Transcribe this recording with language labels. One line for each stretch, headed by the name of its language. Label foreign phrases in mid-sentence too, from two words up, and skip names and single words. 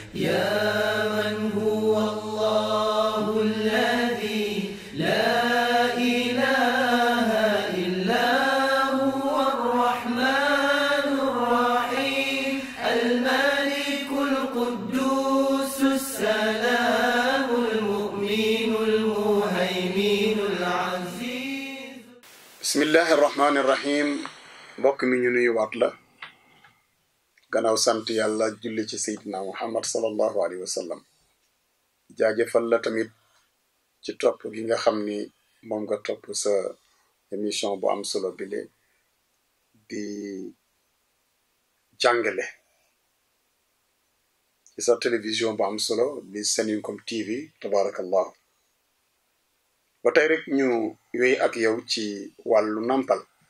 Arabic: يا من هو الله الذي لا إله إلا هو الرحمن الرحيم الملك القدوس السلام المؤمن المهيمن العزيز. بسم الله الرحمن الرحيم.
Wolof: mbokk mi ñu nuyuwaat la gannaaw sant yàlla julli ci seydina muhammad
Arabic: صلى الله عليه وسلم
Wolof: jaajëfal la tamit ci topp gi nga xam ni moom nga topp sa émission bu am solo bile di jàngale ci sa télévision bu am solo di Seninkom TV tabarakallahu ba tey rek ñu wéy ak yow ci wàllu nampal.